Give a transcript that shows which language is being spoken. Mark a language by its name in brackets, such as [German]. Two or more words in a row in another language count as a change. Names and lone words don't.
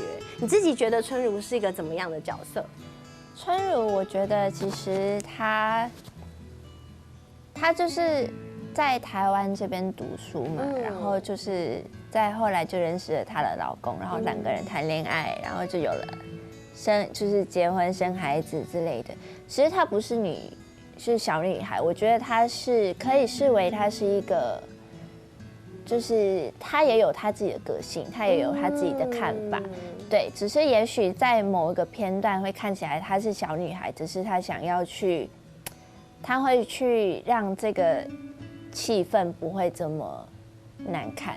[Chinese] 你自己覺得春如是一個怎麼樣的角色？春如，我覺得其實她就是在台灣這邊讀書嘛，然後就是在後來就認識了她的老公，然後兩個人談戀愛，然後就有了就是結婚生孩子之類的。其實她不是小女孩，我覺得她是可以視為她是一個。就是她也有她自己的個性，她也有她自己的看法，對，只是也許在某一個片段會看起來她是小女孩，只是她想要去，她會去讓這個氣氛不會這麼難看。